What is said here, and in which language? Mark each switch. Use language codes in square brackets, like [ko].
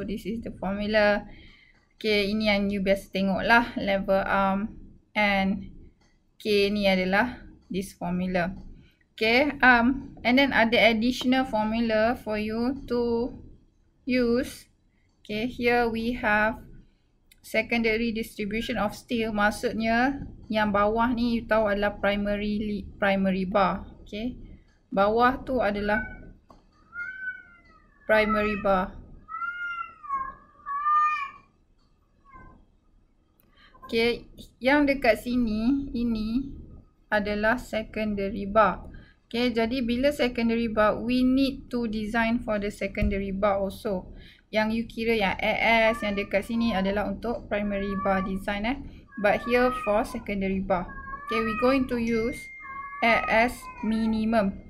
[en] So this is the formula. Okay, [ms] ini yang you biasa tengok lah, [en] level arm, and K [ms] ni adalah [en] this formula. Okay, and then [ms] ada [en] additional formula for you to use. Okay, here we have secondary distribution of steel. [ms] Maksudnya yang bawah ni you tahu adalah primary bar. Okay, bawah tu adalah primary bar. Okay, yang dekat sini ini adalah secondary bar. [en] Okay, [ms] jadi bila [en] secondary bar, we need to design for the secondary bar also. [ms] Yang you kira yang AS yang dekat sini adalah untuk primary bar design [en] But here for secondary bar. Okay, we going to use AS minimum.